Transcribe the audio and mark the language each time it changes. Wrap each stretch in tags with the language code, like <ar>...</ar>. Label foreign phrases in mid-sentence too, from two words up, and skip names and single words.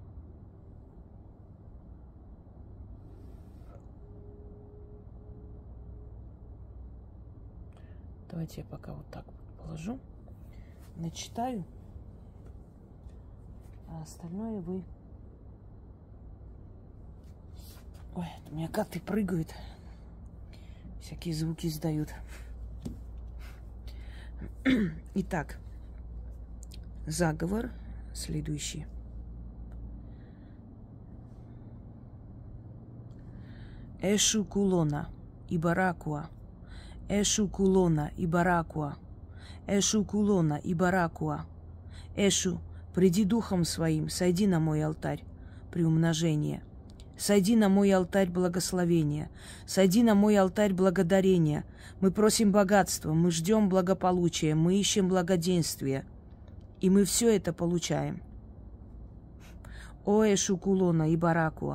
<ru>Давайте я пока вот так вот положу, начитаю, а остальное вы... Ой, у меня коты прыгают, всякие звуки издают. Итак, заговор следующий. Эшу кулона и баракуа. Эшу кулона и баракуа. Эшу кулона и баракуа. Эшу, приди духом своим, сойди на мой алтарь приумножения. Сойди на мой алтарь благословения. Сойди на мой алтарь благодарения. Мы просим богатства, мы ждем благополучия, мы ищем благоденствия. И мы все это получаем. О, Эшу кулона и баракуа.</ru>